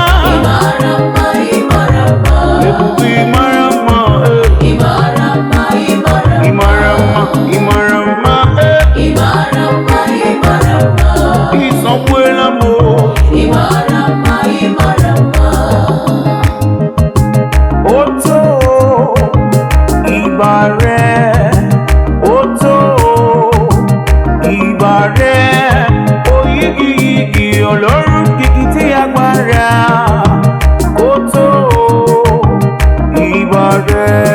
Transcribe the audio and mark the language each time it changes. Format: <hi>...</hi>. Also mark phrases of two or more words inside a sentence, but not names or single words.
<ig>Ị mara mma, ị mara mma. Ebube ị mara mma, eh. Ị mara mma, ị mara Ị mma. mara mma, ị mara mma, eh. Ị mara mma, ị mara mma. Ị sọgbuola m, oh. Ị mara mma, ị mara mma.</ig> <yo>Oto, ìbà rẹ. Oto, ìbà rẹ. Oyigiyigi, Ọlọ́run kìkìtì agbára. Oto, ìbà rẹ.</yo>